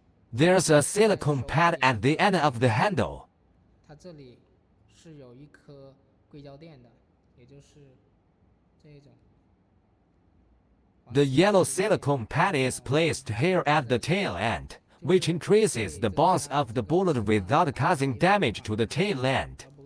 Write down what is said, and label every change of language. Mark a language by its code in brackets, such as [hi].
[en] There's a silicone pad at the end of the handle. [zh] 它这里是有一颗硅胶垫的，也就是这种。 [en] The yellow silicone pad is placed here at the tail end, which increases the bounce of the bullet without causing damage to the tail end.